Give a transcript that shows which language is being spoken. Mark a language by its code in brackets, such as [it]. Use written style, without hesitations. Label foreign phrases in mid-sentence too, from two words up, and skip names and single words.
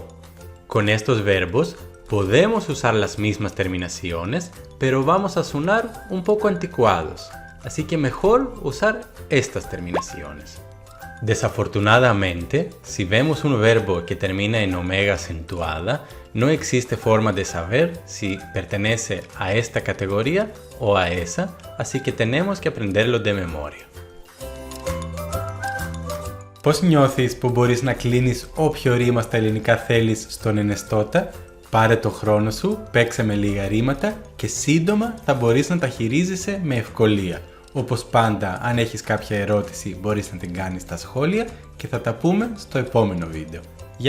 [es] Con estos verbos podemos usar las mismas terminaciones, pero vamos a sonar un poco anticuados, así que mejor usar estas terminaciones. Desafortunadamente, si vemos un verbo que termina en omega acentuada, no existe forma de saber si pertenece a esta categoría o a esa, así que tenemos que aprenderlo de memoria. [el] Πώς νιώθεις που μπορείς να κλείνεις όποιο ρήμα στα ελληνικά θέλεις στον ενεστώτα? Πάρε το χρόνο σου, παίξε με λίγα ρήματα και σύντομα θα μπορείς να τα χειρίζεσαι με ευκολία. Όπως πάντα, αν έχεις κάποια ερώτηση μπορείς να την κάνεις στα σχόλια και θα τα πούμε στο επόμενο βίντεο.